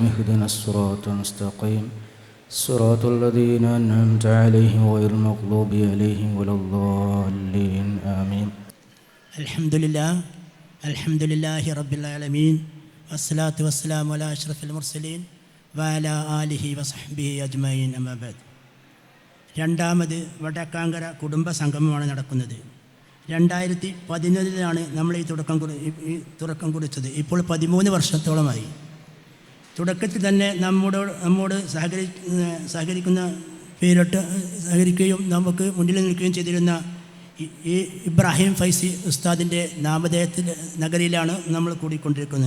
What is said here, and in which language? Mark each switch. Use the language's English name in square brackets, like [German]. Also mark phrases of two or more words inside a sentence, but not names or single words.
[Arabic] اهدنا الصراط المستقيم صراط الذين أنعمت عليهم غير المغضوب عليهم ولا الضالين. آمين. الحمد لله رب العالمين والصلاة والسلام على أشرف المرسلين وعلى آله وصحبه أجمعين. أما بعد. [Malayalam] രണ്ടാമത് വടക്കാങ്കര കുടുംബ സംഗമമാണ് നടക്കുന്നത്. 2011 നമ്മൾ ഈ തുടക്കം കുറിച്ചത്. ഇപ്പോൾ 13 വർഷത്തോളമായി. തുടക്കത്തിൽ തന്നെ നമ്മോട് സഹകരിക്കുന്ന പേരിട്ട് സഹകരിക്കുകയും നമുക്ക് മുന്നിൽ നിൽക്കുകയും ചെയ്തിരുന്ന ഈ ഇബ്രാഹിം ഫൈസി ഉസ്താദിൻ്റെ നാമധേയത്തിൽ നഗരിയിലാണ് നമ്മൾ കൂടിക്കൊണ്ടിരിക്കുന്നത്.